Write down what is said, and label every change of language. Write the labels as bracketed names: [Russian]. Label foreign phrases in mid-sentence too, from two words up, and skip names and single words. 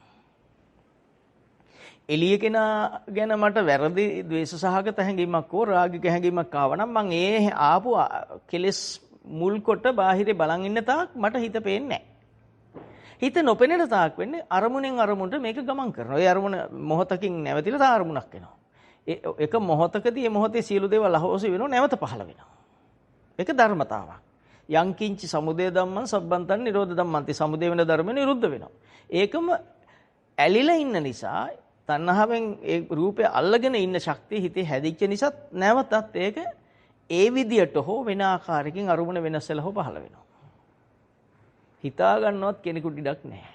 [Sinhala] එළිය කෙනා ගැන මට වැරදි ද්වේෂ සහගත හැඟීමක් හෝ රාගික හැඟීමක් ආවනම් මං ඒ ආපු කෙලෙස් මුල් කොට බාහිරේ බලන් ඉන්න තාක් මට හිත පේන්නේ නැහැ. හිත නොපෙනෙන තාක් වෙන්නේ අරමුණෙන් අරමුණට මේක ගමන් කරනවා. ඒ අරමුණ මොහොතකින් නැවතිලා තා අරමුණක් එනවා. එක මොහොතකදී මේ මොහොතේ සියලු දේවල් අහෝසි වෙනවා නැවත පහළ වෙනවා. ඒක ධර්මතාවක්. [Pali] යංකින්චි සමුදය ධම්මං සබ්බන්තං නිරෝධ ධම්මන්ති [Sinhala] සමුදය වෙන ධර්ම නිරුද්ධ වෙනවා. ඒකම ඇලිලා ඉන්න නිසා තණ්හාවෙන් ඒ රූපය අල්ලගෙන ඉන්න ශක්තිය හිතේ හැදිච්ච නිසා නැවතත් ඒක ඒ විදියට හෝ වෙන ආකාරයකින් අරමුණ වෙනස් වෙලා හෝ පහළ වෙනවා. හිතා ගන්නවත් කෙනෙකුට ඉඩක් නැහැ.